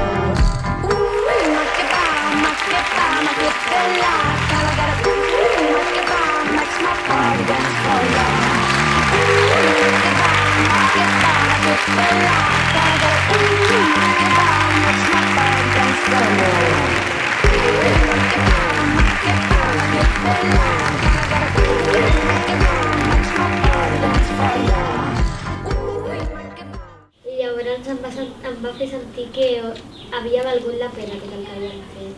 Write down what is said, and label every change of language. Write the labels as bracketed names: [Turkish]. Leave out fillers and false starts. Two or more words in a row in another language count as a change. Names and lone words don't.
[English] Ooh, [Italian] ma che bella, [English] gotta get a ooh, [Italian] ma che [English] makes my body dance for ya. Ooh, [Italian] ma che bella, [English] gotta get a ooh, [Italian] ma che [English] makes my body dance for ya. [Catalan] I llavors em va fer sentir que havia valgut la pena tot el que havíem fet.